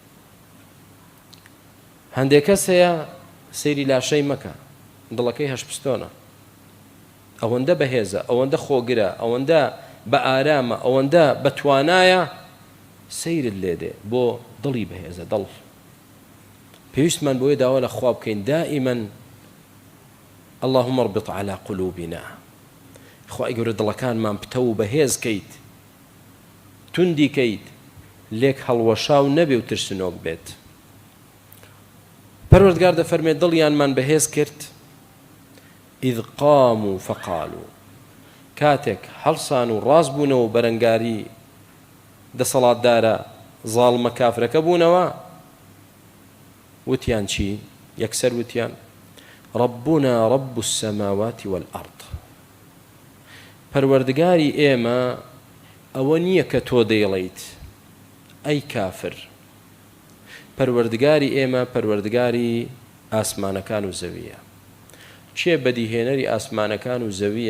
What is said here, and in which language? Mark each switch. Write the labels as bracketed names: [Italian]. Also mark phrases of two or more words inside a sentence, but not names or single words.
[Central Kurdish] هەندێک کەس هەیە سەیری لاشەی مەکە، دڵەکەی 8 پستۆنە، ئەوەندە بەهێزە، ئەوەندە خۆگرە، ئەوەندە بە ئارامە، ئەوەندە بەتوانایە، سەیرت لێدێ بۆ دڵی بەهێزە. دڵ پێویستمان بۆیە داوا لە خوا بکەین دائیمەن [Arabic] اللهم اربط على قلوبنا، [Central Kurdish] خوای گەورە دڵەکانمان پتە و بەهێز کەیت، توندی کەیت، لێک هەڵوەشاو نەبێ و ترسنۆک بێت. پەروەردگار دەفەرمێت دڵیانمان بەهێز کرد [Arabic] إذ قاموا فقالوا، [Central Kurdish] کاتێک هەڵسان و ڕاست بوونەوە و بەرەنگاری دەسەڵاتدارە زاڵمە کافرەکە بوونەوە، وتیان چی؟ یەکسەر وتیان [Arabic] ربنا رب السماوات والأرض، [Central Kurdish] پەروەردگاری ئێمە ئەوە نییە کە تۆ دەیڵیت ئەی کافر، پەروەردگاری ئێمە پەروەردگاری ئاسمانەکان و زەویە. چێ بەدیهێنەری ئاسمانەکان و زەویە؟